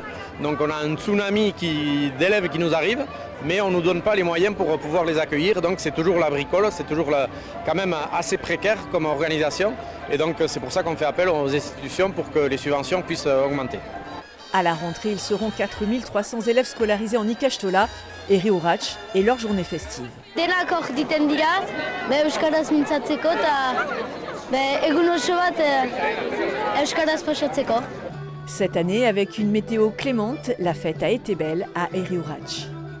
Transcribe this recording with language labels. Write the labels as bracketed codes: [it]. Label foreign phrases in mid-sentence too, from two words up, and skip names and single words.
[fr] Donc on a un tsunami d'élèves qui nous arrive, mais on ne nous donne pas les moyens pour pouvoir les accueillir. Donc c'est toujours la bricole, c'est toujours quand même assez précaire comme organisation. Et donc c'est pour ça qu'on fait appel aux institutions pour que les subventions puissent augmenter. À la rentrée, ils seront 4300 élèves scolarisés en Ikastola, Herri-Urratx et leur journée festive. [eu] Denak diten dira, euskaraz mintzatzeko eta egun oso bat euskaraz pasatzeko. [fr] Cette année, avec une météo clémente, la fête a été belle à Herri-Urratx.